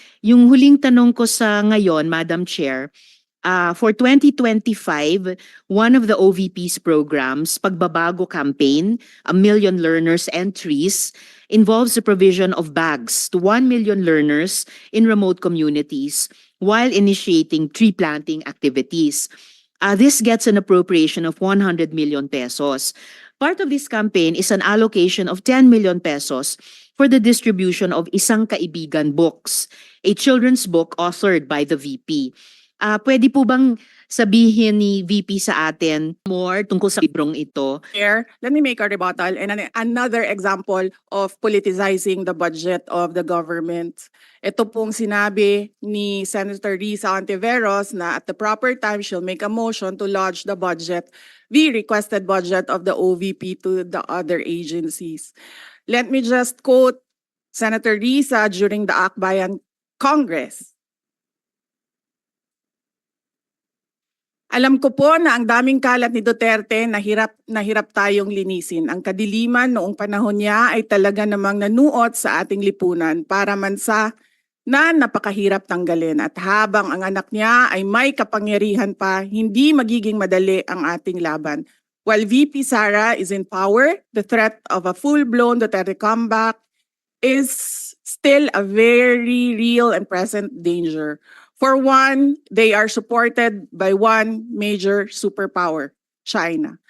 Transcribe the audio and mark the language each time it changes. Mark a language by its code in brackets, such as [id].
[tl] Yung huling tanong ko sa ngayon, [en] Madam Chair, for 2025, one of the OVP's programs, Pagbabago Campaign, 1 Million Learners and Trees, involves the provision of bags to 1 million learners in remote communities while initiating tree planting activities. This gets an appropriation of 100 million pesos. Part of this campaign is an allocation of 10 million pesos for the distribution of Isang Kaibigan books, a children's book authored by the VP. [tl] Pwede po bang sabihin ni VP sa atin more tungkol sa librong ito? [en] Chair, let me make a rebuttal and another example of politicizing the budget of the government. [tl] Ito pong sinabi ni Senator Risa Ontiveros na [en] at the proper time she'll make a motion to lodge the budget, the requested budget of the OVP to the other agencies. Let me just quote Senator Risa during the Akbayan Congress. [tl] Alam ko po na ang daming kalat ni Duterte na hirap tayong linisin. Ang kadiliman noong panahon niya ay talaga namang nanuot sa ating lipunan para mansa na napakahirap tanggalin. At habang ang anak niya ay may kapangyarihan pa, hindi magiging madali ang ating laban. [en] While VP Sara is in power, the threat of a full-blown Duterte comeback is still a very real and present danger. For one, they are supported by one major superpower, China.